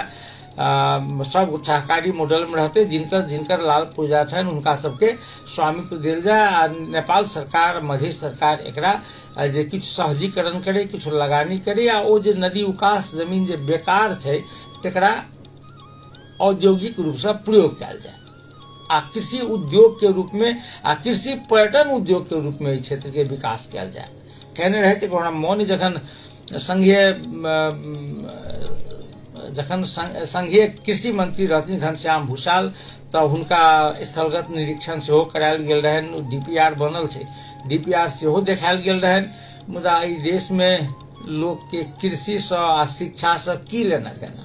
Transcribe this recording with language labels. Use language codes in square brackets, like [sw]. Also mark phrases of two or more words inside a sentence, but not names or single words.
[mai] सब सहकारी मॉडल में रहते, जिनकर जिनकर लाल पुर्जा छनि हुनका सबके स्वामित्व देल जाय। आ नेपाल सरकार, मध्य सरकार एकरा जे किछु सहजीकरण करे, किछु लगानी करे, आ ओ जे नदी उकास जमीन जे बेकार छै तकरा औद्योगिक रूप से प्रयोग कयल जाय, आ कृषि उद्योग के रूप में, आ कृषि पर्यटन उद्योग के रूप में इस क्षेत्र के विकास कयल जाय। कहने रहते हमरा मोन जखन संघीय कृषि मंत्री रहथिन घनश्याम भूषाल, तऽ हुनका स्थलगत निरीक्षण सेहो करायल गेल रहनि। डीपीआर बनल छै, डीपीआर सेहो देखायल गेल रहनि, मुदा ई देश में लोक के कृषि से आ शिक्षा से की लेना देना।